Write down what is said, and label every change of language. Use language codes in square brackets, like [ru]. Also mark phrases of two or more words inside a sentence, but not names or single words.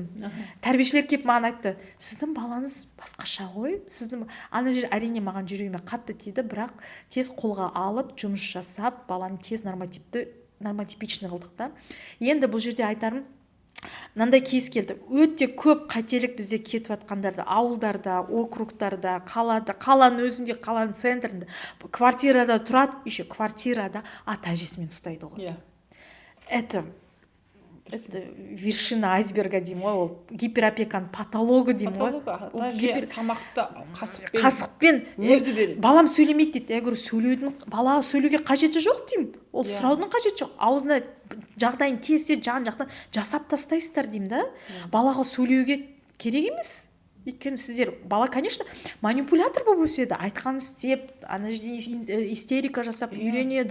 [kk] Тәрбиешілер келіп маған айтты, сіздің балаңыз басқаша ғой, сіздің ана жер әрине маған жүрегіме қатты тиді, бірақ тез қолға алып жұмыс жасап баланы тез нормотипичный қылдық та. Енді бұл жерде айтарым, мынандай кез келді, өте көп қателік бізде кетіп жатқандарды ауылдарда, округтарда, қаланың өзінде, қаланың центрінде, квартирада тұрады, еще квартирада ата әжесімен ұстайды ғой. [ru] Это вершина айсберга [kk] деймін ғой, ол гиперопеканың патологы деймін ғой. Тамақты қасықпен өзі береді. Балам сөйлемейді дейді. [ru] Я говорю, [kk] балаға сөйлеуге қажеті жоқ деймін. Ол сұраудың қажеті жоқ. Аузына жағдайын тез жан жақтан жасап тастайсыздар деймін да. Балаға сөйлеуге керек емес. Өйткені сіздер, бала, конечно, манипулятор болып өседі. Айтқанын істеп, ана истерика жасап үйренеді.